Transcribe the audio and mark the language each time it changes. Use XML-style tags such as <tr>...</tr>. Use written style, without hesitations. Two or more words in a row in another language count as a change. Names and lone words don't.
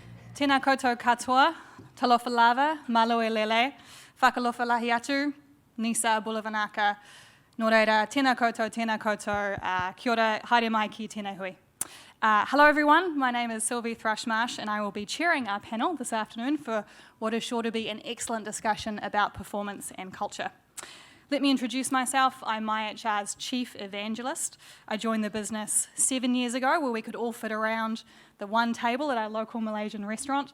<mi>Tēnā koutou katoa,</mi> <sm>talofa lava,</sm> <to>malo e lele,</to> <niu>whakalofa lahi atu,</niu> <fj>nisa bulavanaka.</fj> <mi>Nō reira, tēnā koutou, kia ora, haere mai ki tēnei hui.</mi> <en>Hello everyone, my name is Sylvie Thrush Marsh and I will be chairing our panel this afternoon for what is sure to be an excellent discussion about performance and culture. Let me introduce myself. I'm MyHR's Chief Evangelist. I joined the business 7 years ago where we could all fit around the one table at our local Malaysian restaurant.</en>